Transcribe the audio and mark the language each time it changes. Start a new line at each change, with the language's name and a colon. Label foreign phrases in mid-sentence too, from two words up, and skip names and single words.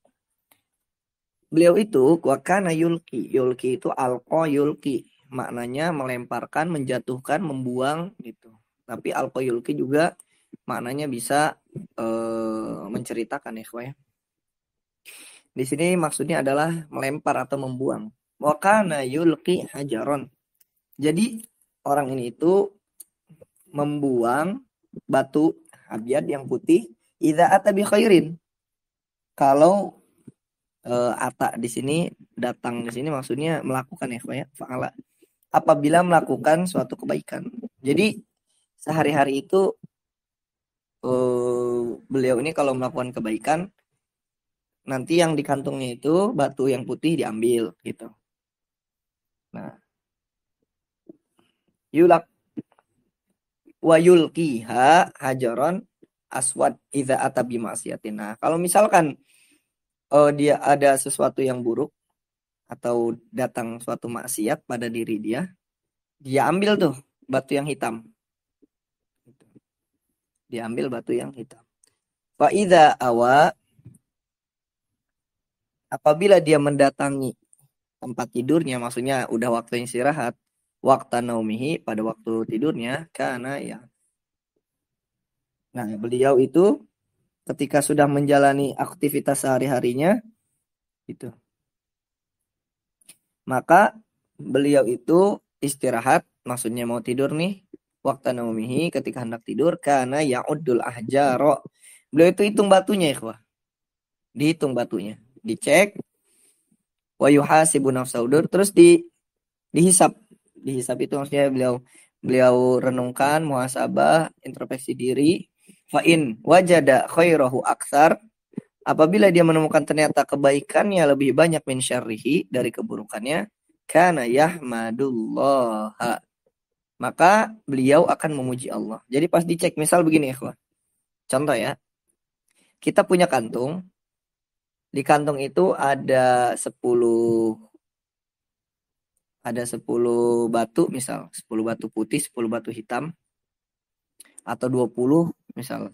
Indonesian: Beliau itu
Arabic: وكان يلقي
Indonesian: itu
Arabic: ألقى يلقي,
Indonesian: maknanya melemparkan, menjatuhkan, membuang gitu. Tapi
Arabic: ألقى يلقي
Indonesian: juga maknanya bisa menceritakan ya. Di sini maksudnya adalah melempar atau membuang.
Arabic: وكان يلقي حجرا.
Indonesian: Jadi orang ini itu membuang batu abyad yang putih
Arabic: إذا أتى بخير.
Indonesian: Kalau ata di sini datang ke sini maksudnya melakukan ya, fa'ala. Apabila melakukan suatu kebaikan. Jadi sehari-hari itu beliau ini kalau melakukan kebaikan, nanti yang di kantongnya itu batu yang putih diambil gitu. Nah,
Arabic: يلقي ويلقيها حجرا أسود إذا أتى بمعصية.
Indonesian: Nah, kalau misalkan dia ada sesuatu yang buruk atau datang suatu maksiat pada diri dia, dia ambil tuh batu yang hitam. Dia ambil batu yang hitam.
Arabic: فإذا أوى,
Indonesian: apabila dia mendatangi tempat tidurnya, maksudnya udah waktunya istirahat, waktu naumihi, pada waktu tidurnya, karena ya. Nah, beliau itu ketika sudah menjalani aktivitas sehari-harinya itu, maka beliau itu istirahat, maksudnya mau tidur nih, waktu naumihi, ketika hendak tidur, karena
Arabic: يعد الأحجار,
Indonesian: beliau itu hitung batunya ya, dihitung batunya, dicek,
Arabic: ويحاسب نفسه,
Indonesian: terus dihisap. Dihisap itu maksudnya beliau renungkan, muhasabah, introspeksi diri.
Arabic: فإن وجد خيره أكثر,
Indonesian: apabila dia menemukan ternyata kebaikannya lebih banyak
Arabic: من شره,
Indonesian: dari keburukannya,
Arabic: كان يحمد الله,
Indonesian: maka beliau akan memuji Allah. Jadi pas dicek, misal begini ya, contoh ya, kita punya kantung, di kantung itu ada 10 batu, misal 10 batu putih, 10 batu hitam, atau 20 misal.